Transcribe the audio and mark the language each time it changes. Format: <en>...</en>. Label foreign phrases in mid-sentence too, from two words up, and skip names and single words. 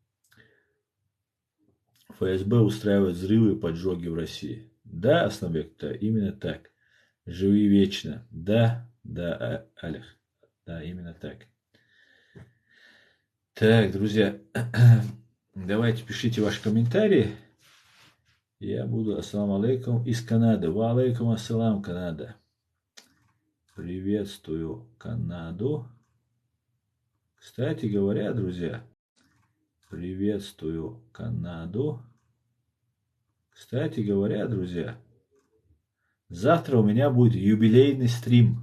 <ru>ФСБ устраивает взрывы и поджоги в России. Да, Основбек-то, именно так. Живи вечно. Да, Олег. Да, именно так. Так, друзья, давайте пишите ваши комментарии. Я буду</ru> <ar>السلام عليكم</ar> <ru>из Канады.</ru> <ar>وعليكم السلام,</ar> <ru>Канада. Приветствую Канаду. Кстати говоря, друзья, приветствую Канаду. Кстати говоря, друзья, завтра у меня будет юбилейный стрим.</ru>